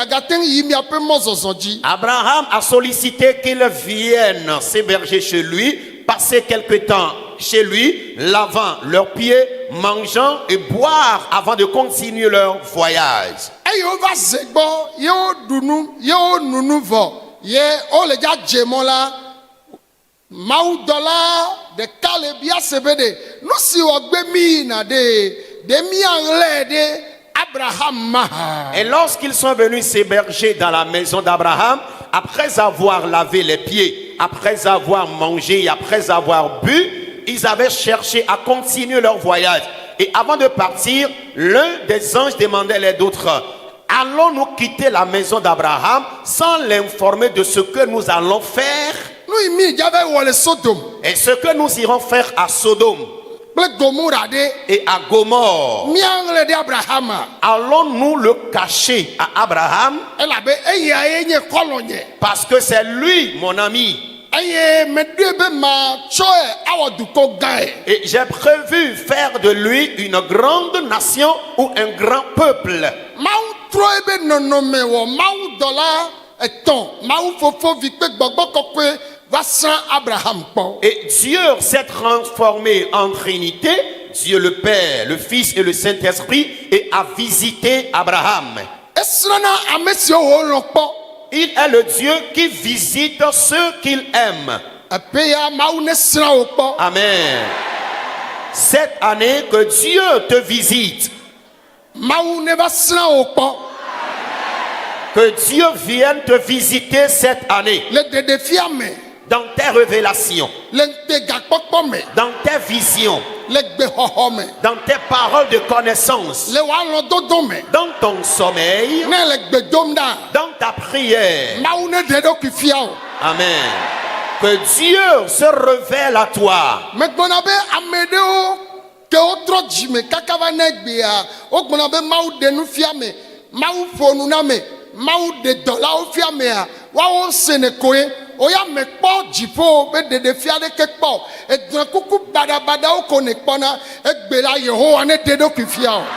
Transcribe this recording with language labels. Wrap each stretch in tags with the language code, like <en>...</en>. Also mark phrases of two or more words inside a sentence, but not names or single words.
<fr>Abraham a sollicité qu'ils viennent s'héberger chez lui passer quelque temps chez lui, lavant leurs pieds, mangeant et boire avant de continuer leur voyage.</fr> <ee>eye wova ze gbɔ ye woɖu nu ye wonu nu vɔ ye wole dzadze mɔ la mawudɔla ɖeka le bia se be ɖe nu si wògbe mi yina ɖe miaɣlẽ ɖe Abraham maha.</ee> <fr>Et lorsqu'ils sont venus s'héberger dans la maison d'Abraham, après avoir lavé les pieds, après avoir mangé et après avoir bu, ils avaient cherché à continuer leur voyage. Et avant de partir, l'un des anges demandait les autres, allons-nous quitter la maison d'Abraham sans l'informer de ce que nous allons faire?</fr> <ee>Nu yi mi dzave wɔ le Sodom</ee> <fr>Et ce que nous irons faire à Sodome</fr> <ee>kple Gomora ɖe</ee> <fr>et à Gomorre,</fr> <ee>miaɣlẽ ɖe Abrahama</ee> <fr>allons-nous le cacher à Abraham?</fr> <ee>elabe eyae nye kɔlɔnye</ee> <fr>Parce que c'est lui, mon ami.</fr> <ee>eye meɖoe be matsɔe awɔ dukɔ gãe.</ee> <fr>Et j'ai prévu faire de lui une grande nation ou un grand peuple.</fr> <ee>Mawu trɔ ebe nɔnɔme wɔ mawudɔla etɔ̃ mawu fofo vi kpe gbɔgbɔ kɔkɔe va srã Abraham kpɔ.</ee> <fr>Et Dieu s'est transformé en Trinité, Dieu le Père, le Fils et le Saint-Esprit, et a visité Abraham.</fr> <ee>Esrɔ̃na ame siwo wolɔ̃ kpɔ.</ee> <fr>Il est le Dieu qui visite ceux qu'il aime.</fr> <ee>Epe ya mawu ne srã wo kpɔ. Amen.</ee> <fr>Cette année, que Dieu te visite,</fr> <ee>Mawu ne va srã wo kpɔ.</ee> <fr>que Dieu vienne te visiter cette année</fr> <ee>Le ɖeɖefia me,</ee> <fr>dans tes révélations,</fr> <ee>le ŋutegakpɔkpɔ me,</ee> <fr>dans tes visions,</fr> <ee>le gbexɔxɔ me,</ee> <fr>dans tes paroles de connaissance,</fr> <ee>le woalɔ̃dodo me,</ee> <fr>dans ton sommeil,</fr> <ee>ne le gbe dom ɖa.</ee> <fr>dans ta prière.</fr> <ee>Mawu ne ɖe ɖokui fia o.</ee> <fr>Amen. Que Dieu se révèle à toi.</fr> <ee>Megblɔna be ame ɖewo ke wotrɔ dzime kaka va ne egbea wogblɔna be Mawu ɖe nu fia me, Mawu ƒo nu na me, Mawu ɖe dɔlawo fia mea woawo se ne koe woya mekpɔ dziƒo be ɖeɖefia ɖeke kpɔ edrɔ̃ kuku baɖabaɖawo ko ne kpɔna egbe la Yehowa ne ɖe ɖokui fia o.</ee>